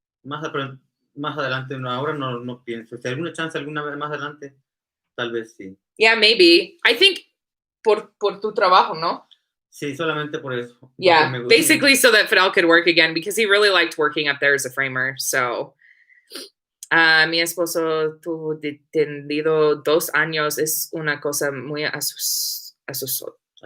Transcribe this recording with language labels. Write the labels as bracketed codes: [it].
[es] Más adelante, no, ahora no pienso. Si hay alguna chance alguna vez más adelante, tal vez sí. [en] Yeah, maybe. I think [es] por tu trabajo, ¿no? Sí, solamente por eso. [en] Yeah, basically so that Fidel could work again because he really liked working up there as a framer. [es] So, mi esposo tuvo detenido 2 años. Es una cosa muy asustoso.